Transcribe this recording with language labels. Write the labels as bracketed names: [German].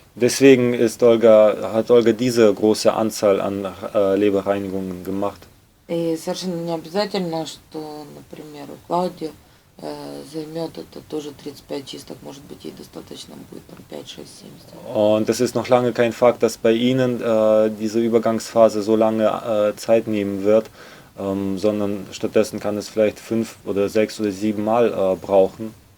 [German] Deswegen hat Olga diese große Anzahl an Leberreinigungen gemacht. [Russian] И совершенно не обязательно, что, например, у Клауди займет это тоже 35 чисток, может быть, ей достаточно будет 5, 6, 7. [German] Und es ist noch lange kein Fakt, dass bei Ihnen diese Übergangsphase so lange Zeit nehmen wird, sondern stattdessen kann es vielleicht 5 oder 6 oder 7 Mal brauchen.